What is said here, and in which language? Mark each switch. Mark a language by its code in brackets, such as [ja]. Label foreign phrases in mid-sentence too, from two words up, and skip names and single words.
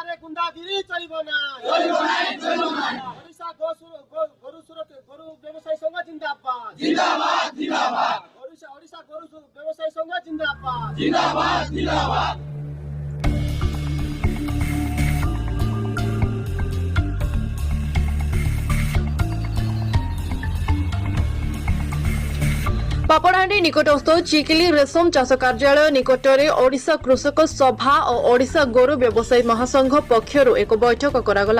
[or] ଗୁଣ୍ଡାଗିରି ଚଳିବ ନା ଓଡ଼ିଶା ଗୋରୁ ବ୍ୟବସାୟୀ ସଂଘ ଜିନ୍ଦାବାଦ ଓଡ଼ିଶା ଗୋରୁ ବ୍ୟବସାୟୀ ସଂଘ ଜିନ୍ଦାବାଦ ପାପଡ଼ାହାଣ୍ଡି ନିକଟସ୍ଥ ଚିକିଲି ରେଶମ ଚାଷ କାର୍ଯ୍ୟାଳୟ ନିକଟରେ ଓଡ଼ିଶା କୃଷକ ସଭା ଓ ଓଡ଼ିଶା ଗୋରୁ ବ୍ୟବସାୟୀ ମହାସଂଘ ପକ୍ଷରୁ ଏକ ବୈଠକ କରାଗଲା।